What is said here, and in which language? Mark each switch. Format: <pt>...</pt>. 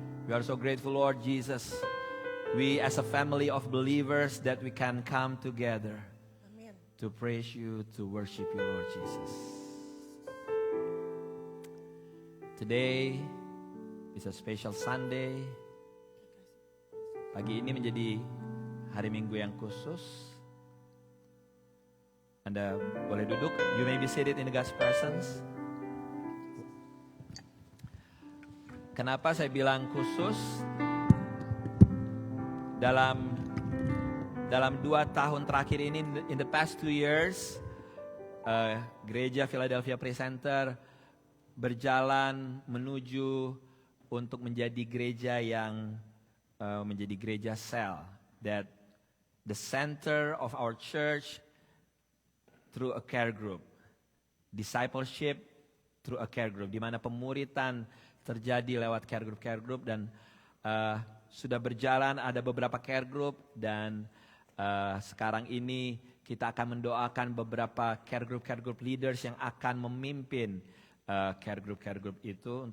<en>We are so grateful, Lord Jesus. We as a family of believers that we can come together to praise You, to worship You, Lord Jesus. Today is a special Sunday.</en> <id>Pagi ini menjadi hari Minggu yang khusus. Anda boleh duduk.</id> <en>You may be seated in God's presence.</en> <id>Kenapa saya bilang khusus? Dalam 2 tahun terakhir ini,</id> <en>in the past 2 years,</en> <id>gereja Philadelphia Presenter berjalan menuju untuk menjadi gereja yang menjadi gereja sel that</id> <en>the center of our church through a care group. Discipleship through a care group,</en> <id>di mana pemuritan terjadi lewat care group dan sudah berjalan ada beberapa care group dan sekarang ini kita akan mendoakan beberapa care group leaders yang akan memimpin care group itu.</id>